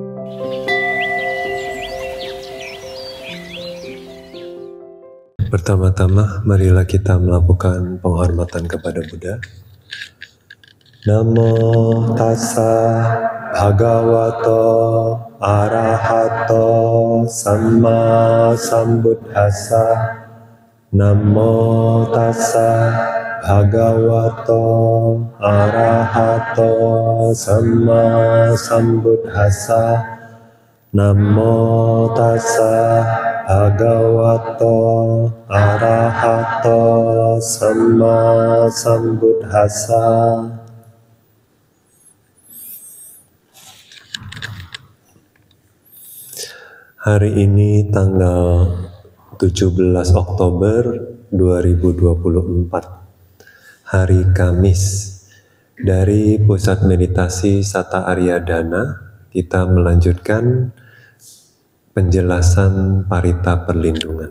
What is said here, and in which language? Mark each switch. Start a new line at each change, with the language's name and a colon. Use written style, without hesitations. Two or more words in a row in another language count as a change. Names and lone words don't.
Indonesian: Pertama-tama, marilah kita melakukan penghormatan kepada Buddha.
Pali: Namo tassa bhagavato arahato samma sambuddhassa. Namo tassa bhagavato arahato samma sambuddhassa. Namo tassa bhagavato arahato samma sambuddhassa.
Indonesian: Hari ini tanggal 17 Oktober 2024, hari Kamis. Dari Pusat Meditasi Sata Aryadana, kita melanjutkan penjelasan Parita Perlindungan.